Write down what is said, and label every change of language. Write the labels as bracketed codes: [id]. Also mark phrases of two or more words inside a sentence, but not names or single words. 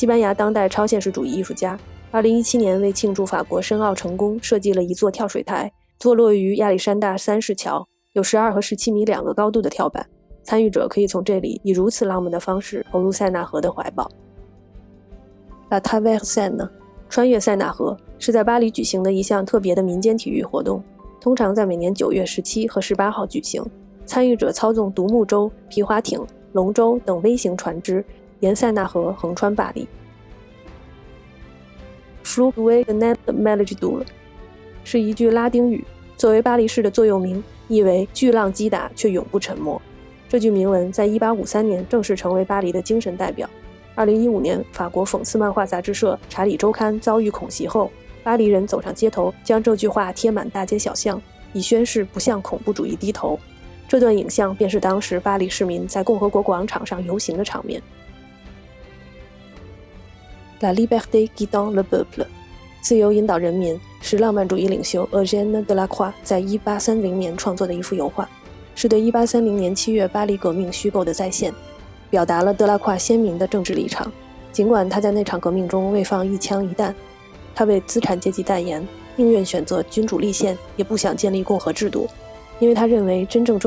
[zh] 班牙当代超现实主义艺术家，2017年为庆祝法国申奥成功设计了一座跳水台，坐落于亚历山大三世桥，有12和17米2个高度的跳板，参与者可以从这里以如此浪漫的方式投入塞纳河的怀抱。La Traversée 穿越塞纳河是在巴黎举行的一项特别的民间体育活动，通常在每年9月17和18号举行。参与者操纵独木舟、皮划艇、龙舟等微型船只，沿塞纳河横穿巴黎。 Fleuve de Net Melodie 是一句拉丁语，作为巴黎市的座右铭，意为巨浪击打却永不沉没。这句铭文在1853年正式成为巴黎的精神代表。2015年，法国讽刺漫画杂志社《查理周刊》遭遇恐袭后，巴黎人走上街头，将这句话贴满大街小巷，以宣示不向恐怖主义低头。这段影像便是当时巴黎市民在共和国广场上游行的场面。La liberté guidant le peuple 自由引导人民是浪漫主义领袖 Eugène Delacroix 在1830年创作的一幅油画，是对1830年7月巴黎革命虚构的再现，表达了德拉夸鲜明的政治立场。尽管他在那场革命中未放一枪一弹，他为资产阶级代言，宁愿选择君主立宪，也不想建立共和制度，因为他认为真正重